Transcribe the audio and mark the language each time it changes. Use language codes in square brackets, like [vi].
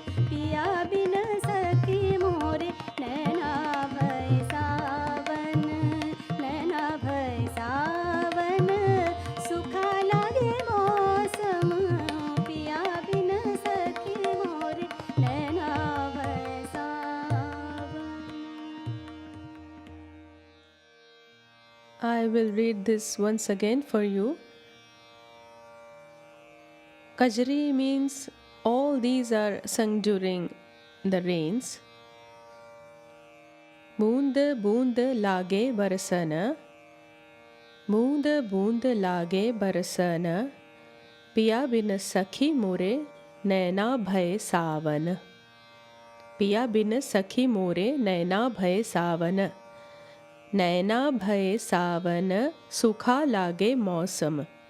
[hi] पिया बिन सखी मोरे नैना भय सावन नैना भय सावन सुखा लागे मौसम पिया बिन सखी मोरे नैना भय सावन [en] I will read this once again for you. Kajri means all these are sung during the rains. [hi] बूंद बूंद लागे बरसन बूंद बूंद लागे बरसन पिया बिन सखी मोरे नैना भय सावन पिया बिन सखी मोरे नैना भय सावन नैना भय सावन सुखा लागे मौसम